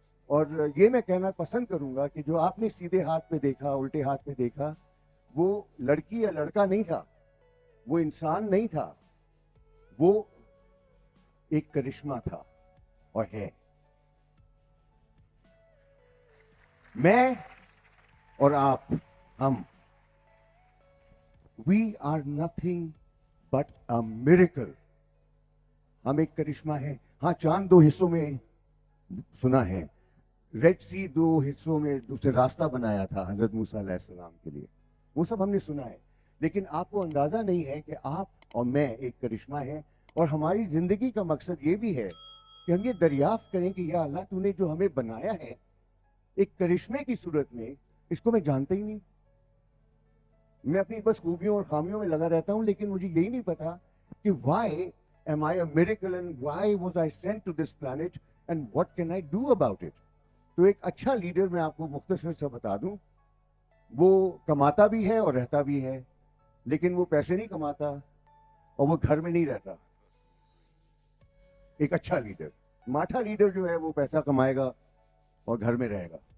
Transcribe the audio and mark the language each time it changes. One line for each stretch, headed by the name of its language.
Urdu: اور یہ میں کہنا پسند کروں گا کہ جو آپ نے سیدھے ہاتھ پہ دیکھا, الٹے ہاتھ پہ دیکھا, وہ لڑکی یا لڑکا نہیں تھا, وہ انسان نہیں تھا, وہ ایک کرشمہ تھا اور ہے. میں اور آپ, ہم,
English: we are nothing but a miracle.
Urdu: ہم ایک کرشمہ ہیں. ہاں, چاند 2 حصوں میں سنا ہے, ریڈ سی 2 حصوں میں دوسرے راستہ بنایا تھا حضرت موسیٰ علیہ السلام کے لیے, وہ سب ہم نے سنا ہے. لیکن آپ کو اندازہ نہیں ہے کہ آپ اور میں ایک کرشمہ ہیں, اور ہماری زندگی کا مقصد یہ بھی ہے کہ ہم یہ دریافت کریں کہ یا اللہ تو نے جو ہمیں بنایا ہے ایک کرشمے کی صورت میں, اس کو میں جانتا ہی نہیں. میں اپنی بس خوبیوں اور خامیوں میں لگا رہتا ہوں, لیکن مجھے یہی نہیں پتا کہ
English: why am I a miracle and why was I sent to this planet and what can I do about it.
Urdu: تو ایک اچھا لیڈر میں آپ کو مختصر سا بتا دوں, وہ کماتا بھی ہے اور رہتا بھی ہے, لیکن وہ پیسے نہیں کماتا اور وہ گھر میں نہیں رہتا. ایک اچھا لیڈر, ماٹھا لیڈر جو ہے وہ پیسہ کمائے گا اور گھر میں رہے گا.